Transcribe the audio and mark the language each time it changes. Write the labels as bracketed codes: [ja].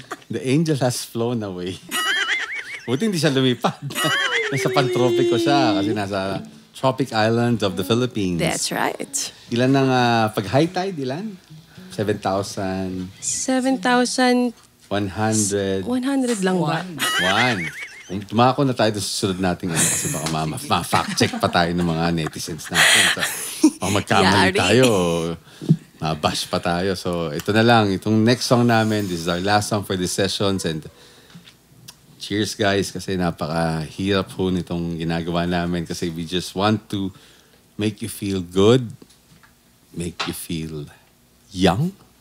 [en] The angel has flown away. [tl] Buti hindi siya lumipad. Nasa pantropiko siya kasi nasa [en] tropic island of the Philippines. That's right. [tl] Ilan ng pag-high tide, ilan? 7,000... 7,100 100... lang ba? Kung tumako na tayo sa susunod natin kasi baka ma-fact check pa tayo ng mga netizens natin. So, baka magkamali Yari. tayo, mabash pa tayo. So, ito na lang. Itong next song namin, [en] this is our last song for this sessions. And cheers guys [tl] kasi napakahirap po nitong ginagawa namin kasi [en] we just want to make you feel good, make you feel young.